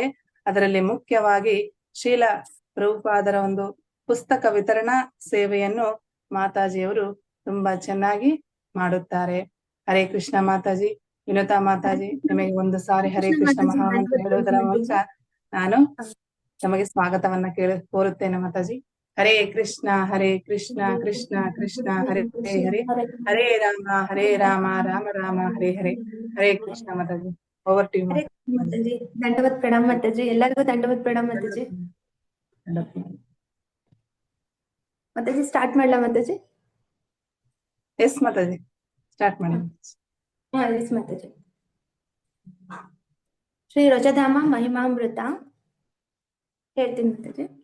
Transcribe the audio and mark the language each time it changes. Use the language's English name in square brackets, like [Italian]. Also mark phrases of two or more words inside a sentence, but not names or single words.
[Kannada] ಅದರಲ್ಲಿ ಮುಖ್ಯವಾಗಿ ಶೀಲ ಪ್ರಭುಪಾದರ ಒಂದು ಪುಸ್ತಕ ವಿತರಣಾ ಸೇವೆಯನ್ನು ಮಾತಾಜಿಯವರು ತುಂಬಾ ಚೆನ್ನಾಗಿ ಮಾಡುತ್ತಾರೆ. ಹರೇ ಕೃಷ್ಣ ಮಾತಾಜಿ. ವಿನುತಾ ಮಾತಾಜಿ, ನಿಮಗೆ ಒಂದು ಸಾರಿ ಹರೇ ಕೃಷ್ಣ ಮಹಾಮಂತ್ರ ಹೇಳುವುದರ ಮೂಲಕ ನಾನು ನಮಗೆ ಸ್ವಾಗತವನ್ನ ಕೋರುತ್ತೇನೆ. [Sanskrit] ಮಾತಾಜಿ ಹರೇ ಕೃಷ್ಣ ಕೃಷ್ಣ ಕೃಷ್ಣ ಹರೇ ಹರೇ ಹರೇ ರಾಮ ರಾಮ ರಾಮ ಹರೇ ಹರೇ. [Kannada] ಹರೇ ಕೃಷ್ಣ ಮಾತಾಜಿ. [English] over to you [Kannada] ಮಾತಾಜಿ. ದಂಡವತ್ ಪ್ರಣಾಮ ಮಾತಾಜಿ. ಎಲ್ಲರಿಗೂ ದಂಡವತ್ ಪ್ರಣಾಮ ಮಾತಾಜಿ. ಮಾತಾಜಿ ಸ್ಟಾರ್ಟ್ ಮಾಡ್ಲಾ ಮಾತಾಜಿ? ಎಸ್ ಮಾತಾಜಿ, ಸ್ಟಾರ್ಟ್ ಮಾಡಿ. ಎಸ್ ಮಾತಾಜಿ. ಶ್ರೀ ರಜಧಾಮ ಮಹಿಮಾಮೃತ ಹೇಳ್ತೀನಿ ಮಾತಾಜಿ.